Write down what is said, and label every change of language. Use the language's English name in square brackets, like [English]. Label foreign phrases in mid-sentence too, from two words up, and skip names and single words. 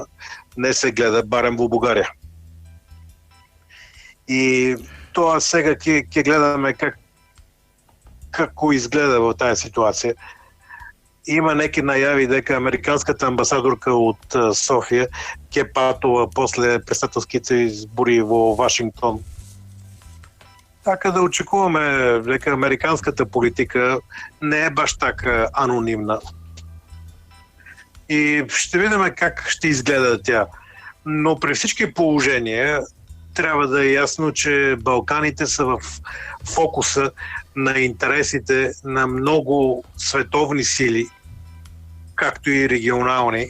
[Macedonian] Не се гледа барем во Бугарија. И тоа сега ќе гледаме како изгледа во тая ситуација. Има неки најави дека американската амбасадорка од Софија ќе патува после председателските избори во Вашингтон. Така да очекуваме дека американската политика не е баш така анонимна. [Bulgarian] И ще видим как ще изгледа тя. Но при всички положения трябва да е ясно, че Балканите са в фокуса на интересите на много световни сили, както и регионални.